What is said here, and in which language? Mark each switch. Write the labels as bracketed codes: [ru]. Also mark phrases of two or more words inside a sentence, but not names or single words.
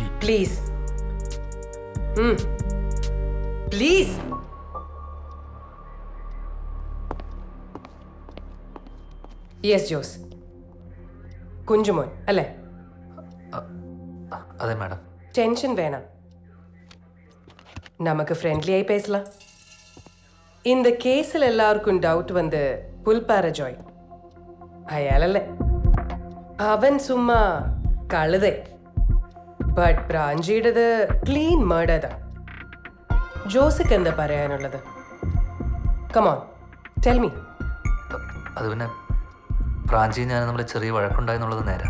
[en] please please. യെസ് ജോസ്. [ml] കുഞ്ചുമോൻ അല്ലേ? അതെ മാഡം. ടെൻഷൻ വേണം, നമുക്ക് ഫ്രണ്ട്ലി ആയി பேசலாம். [ta] இந்த கேஸில் எல்லாருக்கும் டவுட் வந்து புல்பார ஜோய் അയാളല്ലേ. [ml] അവൻ സുമ്മാ കഴുതേ. ബട്ട് ബ്രാഞ്ചിയുടേത് [en] clean murder. [ml] ജോസിക്ക് എന്താ പറയാനുള്ളത്? [en] come on, tell me. [ml] അത് പിന്നെ പ്രാഞ്ചി ഞാൻ നമ്മൾ ചെറിയ വഴക്കുണ്ടായെന്നുള്ളത് നേരാ.